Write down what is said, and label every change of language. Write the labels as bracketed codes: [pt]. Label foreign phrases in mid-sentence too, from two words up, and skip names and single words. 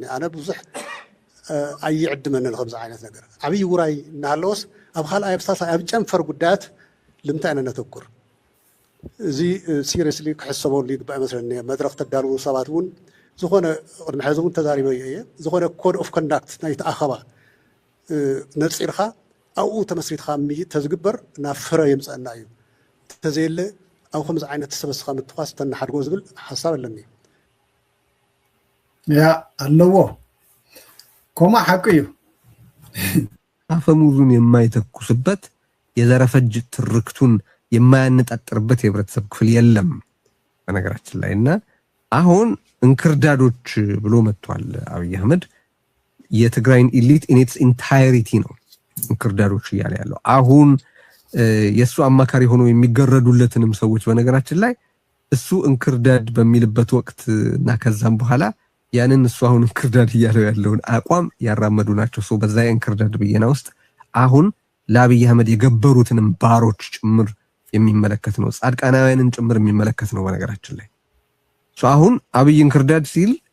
[ti] ኣነ ብዙሕ ኣይዕድመንን ከምዚ ዓይነት ነገር ዓብይ ውራይ እናሃለወስ ኣብ ካልኣይ ኣብሳሳይ ኣብ ጨንፈር ጉዳያት ልምንታይ ኢና ነተኩር እዚ ሲሪየስሊ ክሕሰበሉ ይግባእ ይመስለኒ መድረክ ተዳልዉ ሰባት እውን ዝኾነ ቅድሚ ሕዚ እውን ተዛሪበ እየ ዝኾነ [en] code of conduct [ti] ናይ ተኣኸባ ነፂርካ ኣብኡ ተመስሪትካ ተዝግበር ናብ ፍረ የምፀአና እዩ ተዘየለ ኣብ ከምዚ ዓይነት ተሰበስኻ ምትኳስ ተናሓድጎ ዝብል ሓሳብ ኣለኒ ያ ኣለዎ ኮማ ሓቂ እዩ [am] አፈሙዙን የማይተኩስበት የዘረፈጅ ትርክቱን የማያነጣጥርበት የህብረተሰብ ክፍል የለም በነገራችን ላይ እና አሁን እንክርዳዶች ብሎ መጥቷል አብይ አህመድ የትግራይን [en] elite in its entirety [am] ነው እንክርዳዶች እያለ ያለው አሁን የሱ አማካሪ ሆኖ የሚገረዱለትንም ሰዎች በነገራችን ላይ እሱ እንክርዳድ በሚልበት ወቅት እና ከዛም በኋላ ያንን እሱ አሁን እንክርዳድ እያለው ያለውን አቋም ያራመዱ ናቸው ሶ በዛ እንክርዳድ በየና ውስጥ አሁን ለአብይ አህመድ የገበሩትንም ባሮች ጭምር የሚመለከት ነው ጻድቃናውያንን ጭምር የሚመለከት ነው በነገራችን ላይ ሶ አሁን አብይ እንክርዳድ ሲል